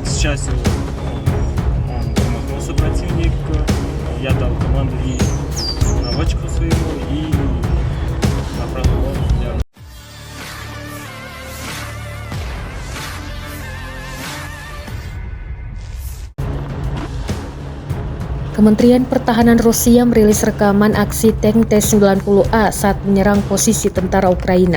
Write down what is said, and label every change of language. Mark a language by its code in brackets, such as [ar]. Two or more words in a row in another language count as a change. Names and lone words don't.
[ru] счастью, он промахнулся противник, я дал команду и наводчику своему, и направил его. [id] Kementerian Pertahanan Rusia merilis rekaman aksi tank T-90A saat menyerang posisi tentara Ukraina.